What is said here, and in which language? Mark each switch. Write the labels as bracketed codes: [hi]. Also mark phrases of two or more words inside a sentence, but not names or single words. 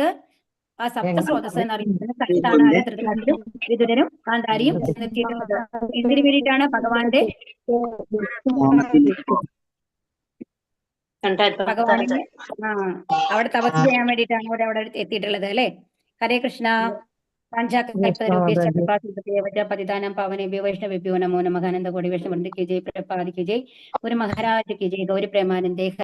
[ml] ആ സപ്തസ്രോതസ് എന്നറിയുന്നത് സ്ഥലത്താണ് ധൃതരാഷ്ട്രരും വിതുരനും ഗാന്ധാരിയും എത്തിയിട്ടുള്ളത്. എന്തിനു വേണ്ടിയിട്ടാണ്? ഭഗവാന്റെ അവിടെ തപസ് ചെയ്യാൻ വേണ്ടിയിട്ടാണ് അവിടെ എത്തിയിട്ടുള്ളത് അല്ലെ. [sa] ഹരേ കൃഷ്ണ. പതിതാനം പാവനേഭ്യോ വൈഷ്ണവേഭ്യോ നമോ നമഃ. [hi] आनन्द कोटि वैष्णववृन्द की जय। प्रभुपाद की जय। ओरु महाराज की जय। गौरी प्रेमानन्दे.